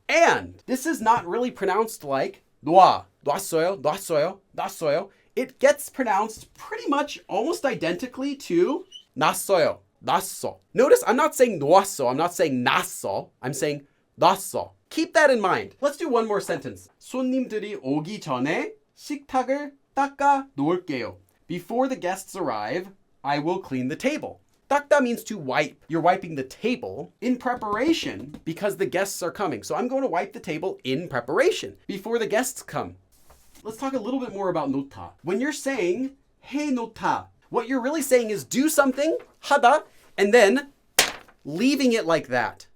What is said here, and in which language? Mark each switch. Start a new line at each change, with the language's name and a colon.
English: And this is not really pronounced like
Korean: 놓아, 놨어요, 놨어요, 놨어요.
English: It gets pronounced pretty much almost identically to
Korean: 놨어요, 놨어.
English: Notice I'm not saying 놓았어, I'm not saying 놨어, I'm saying 놨어. Keep that in mind. Let's do one more sentence.
Korean: 손님들이 오기 전에 식탁을 닦아 놓을게요.
English: Before the guests arrive, I will clean the table. 닦다 means to wipe. You're wiping the table in preparation because the guests are coming. So I'm going to wipe the table in preparation before the guests come. Let's talk a little bit more about 놓다. When you're saying 해 놓다, what you're really saying is do something, 하다, and then leaving it like that.